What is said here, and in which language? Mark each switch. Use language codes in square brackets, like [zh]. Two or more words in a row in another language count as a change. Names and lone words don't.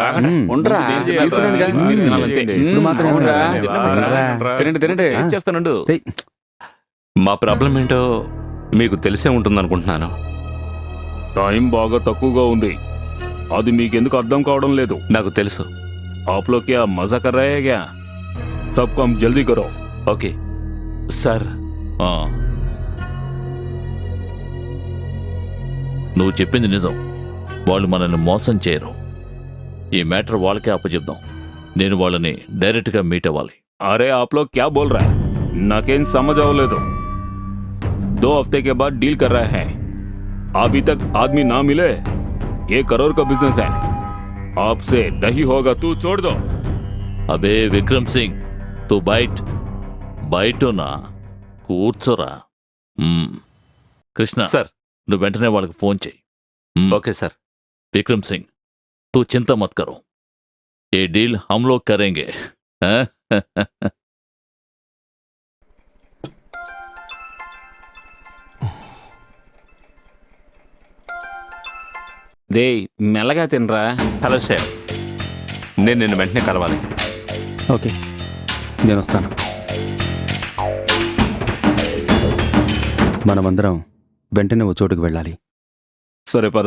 [te] ఉండరా, తీసుకున్నానుగా. మీరు తినాలంతే. ఇప్పుడు మాత్రం అవునురా. తినరా. తినండి తినండి. టేస్ట్ చేస్తానండు. రేయ్, మా ప్రాబ్లం ఏంటో మీకు తెలిసే ఉంటుంది అనుకుంటున్నాను. టైం బాగా తక్కువగా ఉంది. అది మీకెందుకు అర్థం కావడం లేదు? నాకు తెలుసు. [hi] आप लोग क्या मजा कर रहे हैं क्या? सब काम जल्दी करो. [te] ఓకే సార్. ఆ. నువ్వు చెప్పింది నిజం. వాళ్ళు మనల్ని మోసం చేయరు. ఈ మ్యాటర్ వాళ్ళకే అప్పచెప్దాం. నేను వాళ్ళని డైరెక్ట్గా మీట్ అవ్వాలి. [hi] अरे आप लोग क्या बोल रहे हैं? नाकेन समझ आओ ले दो. 2 हफ्ते के बाद डील कर रहे हैं. अभी तक आदमी ना मिले. 1 करोड़ का बिजनेस है. आपसे नहीं होगा. तू छोड़ दो. [te] అబే విక్రమ్ సింగ్, తూ బయటనా కూర్చోరా. కృష్ణ సార్. నువ్వు వెంటనే వాళ్ళకి ఫోన్ చేయి. ఓకే సార్. [hi] विक्रम सिंह, तू चिंता मत करो, ये डील हम लोग करेंगे. हाँ? [te] రే మెల్లగా తినరా. హలో సార్, నేను నిన్ను వెంటనే కలవాలి. ఓకే, నేను వస్తాను. మనమందరం వెంటనే ఓ చోటుకు వెళ్ళాలి. సరే పద.